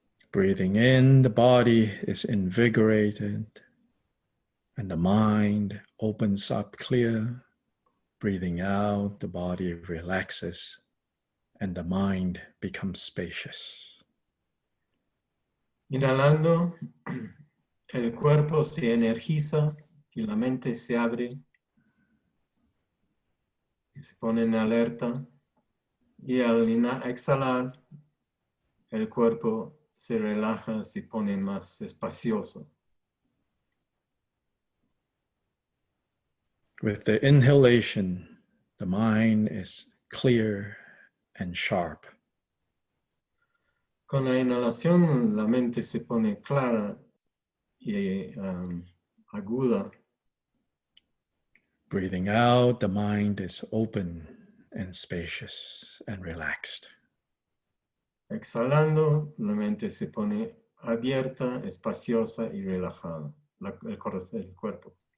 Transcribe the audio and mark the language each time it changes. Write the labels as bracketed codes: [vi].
[en] Breathing in, the body is invigorated and the mind opens up clear. Breathing out, the body relaxes and the mind becomes spacious. [es] Inhalando, el cuerpo se energiza y la mente se abre y se pone en alerta. Y al exhalar, el cuerpo se relaja, se pone más espacioso. [en] With the inhalation, the mind is clear and sharp. [es] Con la inhalación, la mente se pone clara y aguda. [en] Breathing out, the mind is open and spacious and relaxed. [es] Exhalando, la mente se pone abierta, espaciosa y relajada, el cuerpo.